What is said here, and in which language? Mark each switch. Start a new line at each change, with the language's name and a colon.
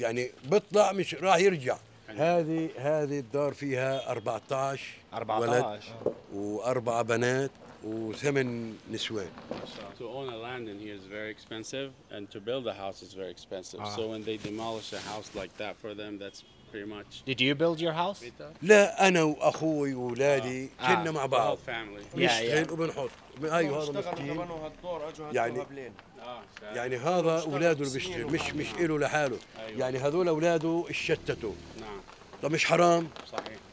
Arabic: يعني بيطلع مش راح يرجع. هذه الدار فيها 14 ولد و4 بنات و8 نسوان.
English: To own a land in here is very expensive, and to build a house is very expensive. So when they demolish a house like that for them, that's pretty much. Did you build your house?
Arabic: لا أنا وأخوي وأولادي كنا مع بعض. نشتغل وبنحط. أيوه هذا مسكين. يعني هذا أولاده اللي بيشتغل مش إله لحاله. يعني هذول أولاده اتشتتوا. نعم. طب مش حرام؟ صحيح.